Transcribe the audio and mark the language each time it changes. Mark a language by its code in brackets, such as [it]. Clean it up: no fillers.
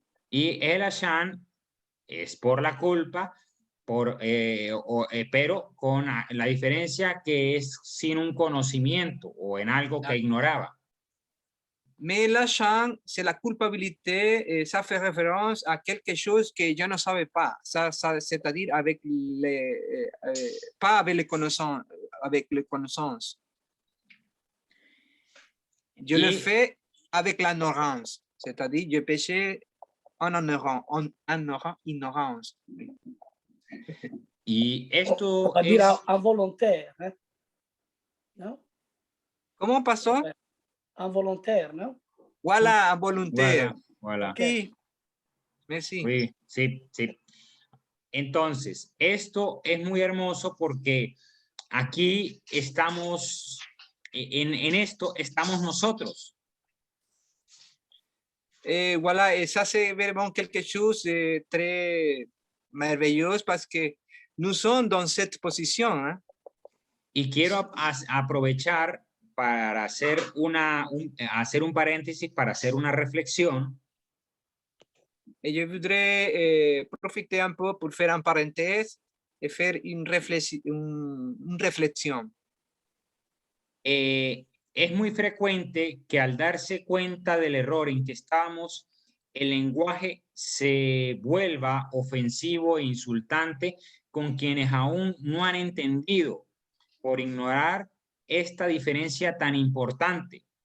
[es] Y el Ashan es por la culpa, pero con la diferencia que es sin un conocimiento o en algo que ignoraba. [fr] Mais l'Ashan, c'est la culpabilité, et ça fait référence à quelque chose que je ne savais pas. C'est-à-dire avec les, pas avec les connaissances, avec les connaissances. Je le fais avec l'ignorance, c'est-à-dire je péché en ignorance. [es] Y esto [fr] Va dire [es] es... [fr] involontaire, hein? Non? [es] ¿Cómo pasó? [fr] Involontaire, [es] ¿no? [fr] Voilà, involontaire. Voilà. [es] Sí. [fr] Merci. [es] Sí, sí, sí. Entonces, esto es muy hermoso porque aquí estamos, en esto estamos nosotros. [fr] Voilà, et ça c'est vraiment quelque chose de très merveilleux parce que nous sommes dans cette position. Hein? [es] Y quiero aprovechar para hacer un paréntesis, para hacer una reflexión. [fr] Et je voudrais profiter un peu pour faire un parenthèse et faire une réflexion. [es] Es muy frecuente que al darse cuenta del error en que estamos, el lenguaje se vuelva ofensivo e insultante con quienes aún no han entendido por ignorar esta diferencia tan importante.